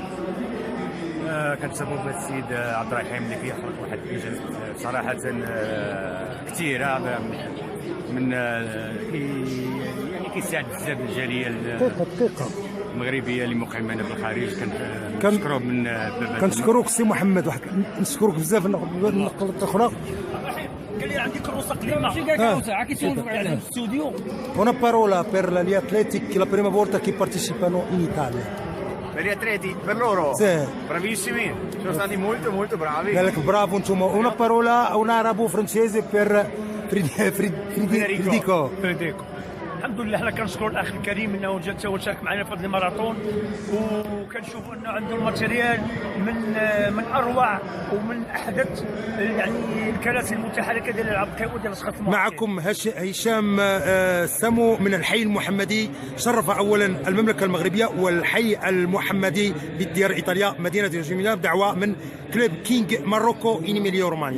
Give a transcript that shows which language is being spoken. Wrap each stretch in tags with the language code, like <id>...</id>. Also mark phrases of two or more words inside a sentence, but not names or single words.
<ar>كنتسبب بهذا السيد عبد الرحيم اللي كيحرق واحد الانجاز صراحه كثيره من يعني كيساعد بزاف الجاليه المغربيه اللي مقيمين بالخارج. كنشكروه من باب. كنشكروك سي محمد، نشكروك بزاف. النقطه الاخرى قال لي عندي كروسه قديمه عا كيسولوا على الاستوديو.</ar> <it>Una parola per gli atleti che la prima volta che partecipano in Italia. Per gli atleti, per loro? Sì. Bravissimi, sono stati molto bravi. Bravo, insomma, una parola, un arabo francese per Federico.</it> <ar>الحمد لله. حنا كنشكروا الاخ الكريم انه جا تا وشارك معنا في هذا الماراثون، وكنشوفوا انه عنده الماتيريال من اروع ومن احدث يعني الكراسي المتحركه ديال الالعاب القوى ديال الاشخاص. معكم هشام سمو من الحي المحمدي، شرف اولا المملكه المغربيه والحي المحمدي بالديار ايطاليا مدينه ريجو بدعوه من كلوب كينغ ماروكو إن إيميليا رومانيا.</ar>